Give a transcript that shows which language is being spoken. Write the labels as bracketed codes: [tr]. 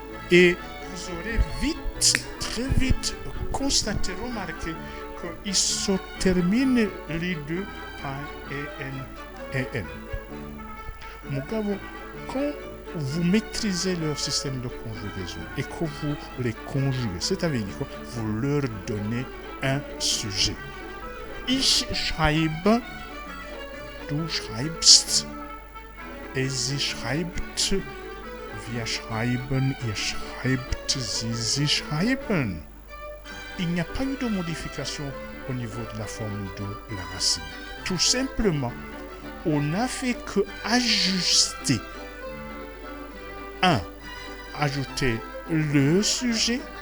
[fr] Et vous aurez très vite constaté, remarqué qu'ils se terminent les deux par en. [rn] Mugabo, [fr] quand vous maîtrisez leur système de conjugaison et que vous les conjuguez, c'est-à-dire que vous leur donnez un sujet. [de] Ich schreibe, du schreibst, sie schreibt, wir schreiben, ihr schreibt, sie schreiben. [fr] Il n'y a pas eu de modification au niveau de la forme de la racine. Tout simplement, on n'a fait que ajuster. Ajouter le sujet.